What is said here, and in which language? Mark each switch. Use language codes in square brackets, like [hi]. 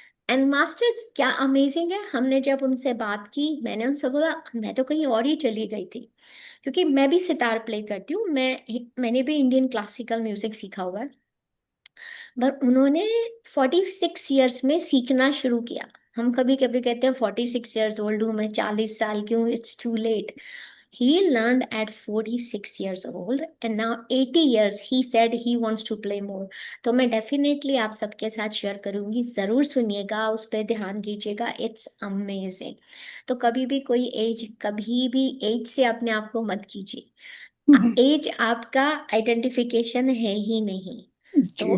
[hi] And masters क्या amazing है, हमने जब उनसे बात की, मैंने उनसे बोला मैं तो कहीं और ही चली गई थी, क्योंकि मैं भी सितार प्ले करती हूँ, मैंने भी इंडियन क्लासिकल म्यूजिक सीखा हुआ है, पर उन्होंने 46 इयर्स में सीखना शुरू किया। हम कभी कभी कहते हैं 46 इयर्स ओल्ड हूँ मैं, 40 साल की हूँ, [en] It's too late. He learned at 46 years old and now 80 years he said he wants to play more. [hi] तो मैं डेफिनेटली आप सबके साथ शेयर करूंगी, जरूर सुनिएगा, उस पर ध्यान कीजिएगा, इट्स अमेजिंग। तो कभी भी कोई एज, कभी भी एज से अपने आप को मत कीजिए, एज आपका आइडेंटिफिकेशन है ही नहीं, तो